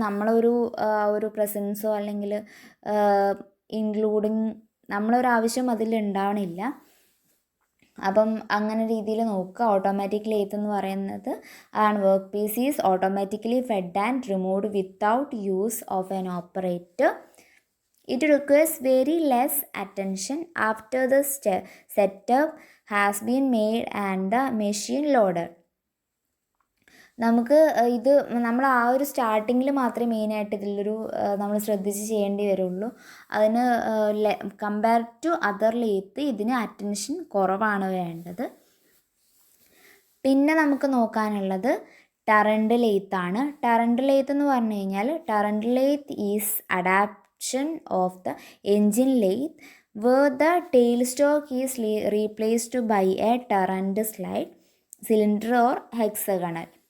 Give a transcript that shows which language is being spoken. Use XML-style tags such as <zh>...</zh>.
<ml>നമ്മളൊരു ഒരു പ്രസൻസോ അല്ലെങ്കിൽ ഇൻക്ലൂഡിങ് നമ്മളൊരാവശ്യം അതിൽ ഉണ്ടാവണില്ല. അപ്പം അങ്ങനെ രീതിയിൽ നോക്കുക. ഓട്ടോമാറ്റിക് ലെയ്ത്ത് എന്ന് പറയുന്നത് അതാണ്</ml> <en>Work piece is automatically fed and removed without use of an operator. It requires very less attention after the setup has been made and the machine loaded.</en> <ml>നമുക്ക് ഇത് നമ്മൾ ആ ഒരു സ്റ്റാർട്ടിങ്ങിൽ മാത്രമേ മെയിനായിട്ട് ഇതിലൊരു നമ്മൾ ശ്രദ്ധിച്ച് ചെയ്യേണ്ടി വരുള്ളൂ. അതിന്</ml> <en>compare to other lathe</en> <ml>ഇതിന് അറ്റൻഷൻ കുറവാണ് വേണ്ടത്. പിന്നെ നമുക്ക് നോക്കാനുള്ളത് ടറൻറ്റ് ലെയ്ത്ത് ആണ്. ടറൻറ്റ് ലെയ്ത്ത് എന്ന് പറഞ്ഞു കഴിഞ്ഞാൽ</ml> <en>Turret lathe is of the engine lathe where the tailstock is replaced by a turret slide cylinder or hexagonal.</en>